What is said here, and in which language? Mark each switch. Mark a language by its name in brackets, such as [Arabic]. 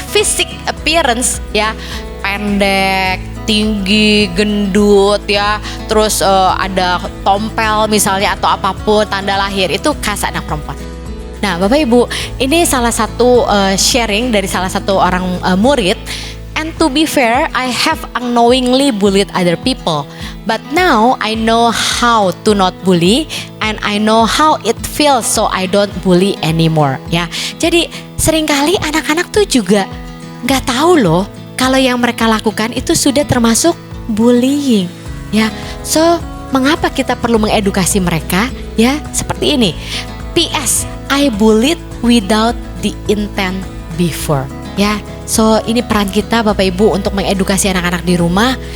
[Indonesian] Fisik appearance ya, pendek, tinggi, gendut ya, terus ada tompel misalnya atau apapun tanda lahir, itu khas anak perempuan. Nah Bapak Ibu, ini salah satu sharing dari salah satu orang murid. [English] And to be fair, I have unknowingly bullied other people. But now I know how to not bully, and I know how it feels, so I don't bully anymore. [Indonesian] Ya, jadi seringkali anak-anak tuh juga nggak tahu loh kalau yang mereka lakukan itu sudah termasuk bullying. Ya, so mengapa kita perlu mengedukasi mereka? Ya, seperti ini. [English] PS, I bullied without the intent before. [Indonesian] Ya, so ini peran kita Bapak Ibu untuk mengedukasi anak-anak di rumah.